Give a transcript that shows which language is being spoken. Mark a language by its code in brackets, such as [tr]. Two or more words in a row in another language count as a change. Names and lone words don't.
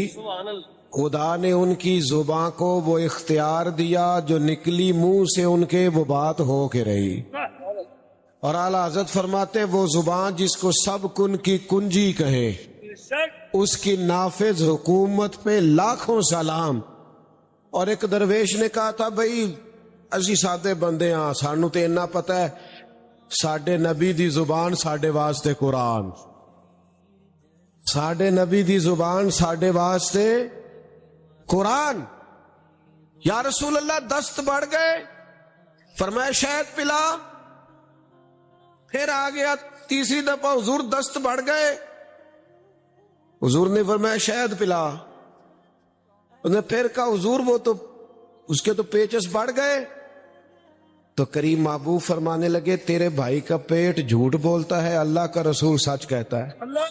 [ur] خدا نے ان کی زبان کو وہ اختیار دیا جو نکلی منہ سے ان کے وہ بات ہو کے رہی. اور اعلیٰ حضرت فرماتے وہ زبان جس کو سب کن کی کنجی کہے اس کی نافذ حکومت پہ لاکھوں سلام. اور ایک درویش نے کہا تھا بھئی [pa] اسی سادے بندے ہاں، سانو تے اتنا پتہ ہے ساڈے نبی دی زبان ساڈے واسطے قرآن، ساڈے نبی دی زبان ساڈے واسطے قرآن۔ [ur] یا رسول اللہ دست بڑھ گئے، فرمایا شہد پلا، پھر آ گیا تیسری دفعہ حضور دست بڑھ گئے، حضور نے فرمایا شہد پلا، انہوں نے پھر کہا حضور وہ تو اس کے تو پیچس بڑھ گئے، تو کریم محبوب فرمانے لگے تیرے بھائی کا پیٹ جھوٹ بولتا ہے، اللہ کا رسول سچ کہتا ہے،